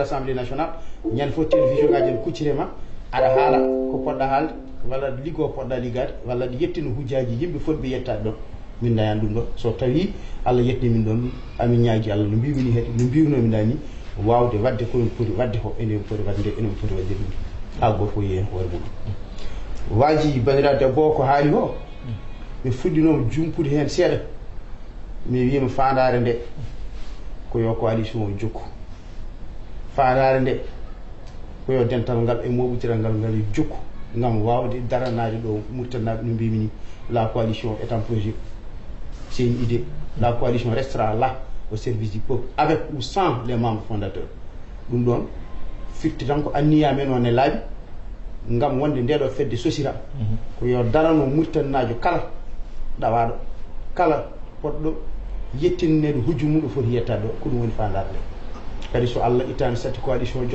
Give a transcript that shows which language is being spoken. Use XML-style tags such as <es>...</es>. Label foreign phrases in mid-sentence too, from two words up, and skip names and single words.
<ff>assemblée nationale ñande fof télévision ngaji en kuccirema aɗa haala ko poɗɗa haalde walla liggo poɗɗa liggade walla ɗi yettino hujjaji yimɓe fotɓe yettade ɗon min dayani ɗum ɗon so tawi Allah yettini min ɗon amin ñaagui Allah no mbimini heede no mbiwnomi dani wawde wadde komin poti wadde ko enen poti wadde enen poti wadde ɗum ha goto fof yiyen hoore muɗum waji bandiraɓe debbo ko haali o mi fuɗɗinoma jumpude hen seeɗa mi wima fandare nde ko yo coalition o jokku fandare nde ko yo dental ngal e moɓitiral ngal ngal jokku gam wawde daranade ɗo murtanaɓe no mbimi ni</ff> <fr>la coalition est en projet c'est une idée la coalition restera là au service du peuple avec ou sans les membres fondateurs</fr> <ff>ɗum ɗon firti tan ko anniya men on e laaɓi gam wonde ndeɗo fedde sosira ko yo darano murtannajo kala ɗawaɗo kala poɗɗo yettinnede hujju mum ɗo foti yettade ɗo ko ɗum woni fandare nde kadi so Allah ittani satti coalition</ff>